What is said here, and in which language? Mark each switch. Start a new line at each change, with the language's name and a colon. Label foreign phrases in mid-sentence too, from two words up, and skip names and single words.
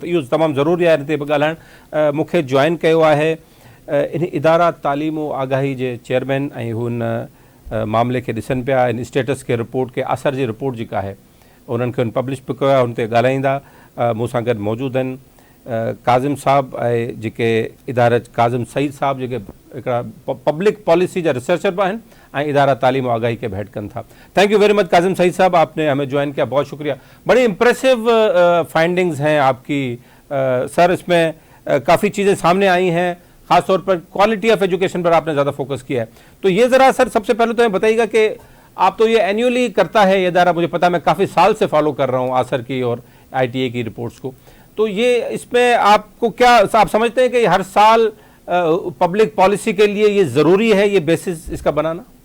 Sindhi: त इहो तमामु ज़रूरी आहे हिन ते बि ॻाल्हाइणु। मूंखे जॉइन कयो आहे इन इदारा तालीम व आगाही जे चेयरमैन, ऐं हू हिन मामले खे ॾिसनि पिया, इन स्टेटस खे रिपोर्ट खे असर जी रिपोर्ट जेका आहे उन्हनि खे पब्लिश बि कयो आहे, हुन ते ॻाल्हाईंदा। मूं सां गॾु मौजूदु आहिनि काज़िम साहब ऐं जेके इदारा काज़िम सईद साहब जेके हिकिड़ा
English: public policy
Sindhi: जा रिसर्चर भी आहिनि ऐं इदारा तालीम व आगाही के हेड कनि था।
English: thank you very much
Urdu: کاظم سعید صاحب، آپ نے ہمیں جوائن کیا، بہت شکریہ. بڑی
English: impressive findings
Urdu: ہیں آپ کی سر، اس میں کافی چیزیں سامنے آئی ہیں، خاص طور پر
English: quality of education
Urdu: پر آپ نے زیادہ فوکس کیا ہے. تو یہ ذرا سر سب سے پہلے تو بتائیے گا کہ آپ تو یہ اینوئلی کرتا ہے یہ ادارہ، مجھے پتا ہے، میں کافی سال سے فالو کر رہا ہوں آسر کی اور ITA کی رپورٹس کو، تو یہ اس میں آپ کو کیا آپ سمجھتے ہیں کہ ہر سال
English: public policy
Urdu: کے لیے یہ ضروری ہے یہ بیسس اس کا بنانا?